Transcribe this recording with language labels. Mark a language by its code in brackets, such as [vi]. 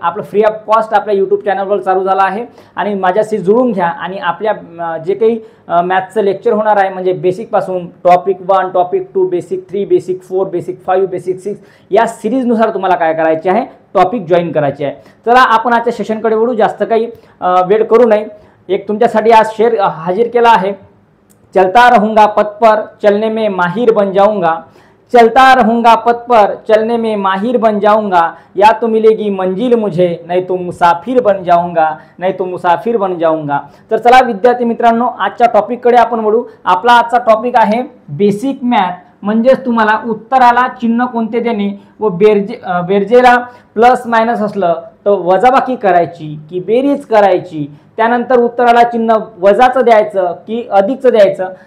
[mr] आपलं free of cost आपल्या YouTube चॅनलवर चालू झाला आहे आणि माझ्याशी जुळून घ्या। आणि आपल्या जे काही मॅथचं लेक्चर होणार आहे, म्हणजे बेसिकपासून topic 1, topic 2, basic 3, basic 4, basic 5, basic 6 या सिरीजनुसार तुम्हाला काय करायचे आहे, टॉपिक जॉईन करायचे आहे। चला आपण आजच्या सेशनकडे वळू, जास्त काही वेळ करू नये। एक तुमच्यासाठी आज शेअर हाजिर केला आहे, [hi] चलता रहूंगा पथ पर चलने में माहिर बन जाऊंगा, चलता रहूंगा पथ पर चलने में माहिर बन जाऊंगा, या तो मिलेगी मंजिल मुझे नहीं तो मुसाफिर बन जाऊंगा, नहीं तो मुसाफिर बन जाऊंगा। [mr] तर चला विद्यार्थी मित्रांनो, आजच्या टॉपिककडे आपण वळू। आपला आजचा टॉपिक आहे बेसिक मॅथ, म्हणजेच तुम्हाला उत्तराला चिन्ह कोणते देणे व बेरजेला प्लस मायनस असलं तर वजाबाकी करायची की बेरीज करायची, त्यानंतर उत्तराला चिन्ह वजाचं द्यायचं की अधिकचं द्यायचं।